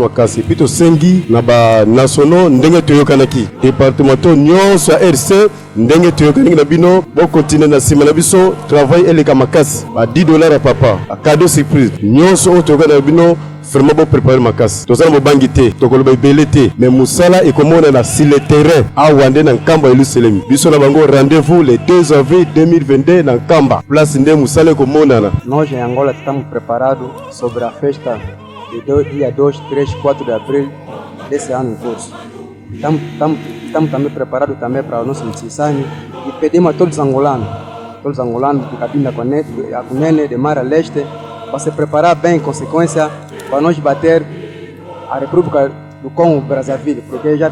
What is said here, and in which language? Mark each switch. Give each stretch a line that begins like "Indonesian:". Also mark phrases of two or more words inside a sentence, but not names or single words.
Lingala: makasi epuis tosengi na banationaux ndenge toyokanaki départementaux nyonso ya RC ndenge toyokanaki na bino bokontinue na nsima na biso travail eleka makasi ba $10 ya papa
French: cadeau surprise
Lingala: nyonso oyo toyokana na bino vraiment bo préparer makasi tozala mobangi te tokoloba ebele te mais mosala ekomona na
French: sur le terrain
Lingala: awa nde na nkamba Yerusalemi biso na bango
French: rendez-vous le 2 avril 2022
Lingala: na nkamba place nde mosala ekomonana.
Portuguese: Nós em Angola estamos preparados sobre a festa de dia 2, 3, 4 de abril desse ano em curso. Estamos também preparados também para o nosso mississani e pedimos a todos os angolanos de Cabinda Cunene, de Mar a Leste, para se preparar bem em consequência para nós bater a República do Congo Brazzaville, porque já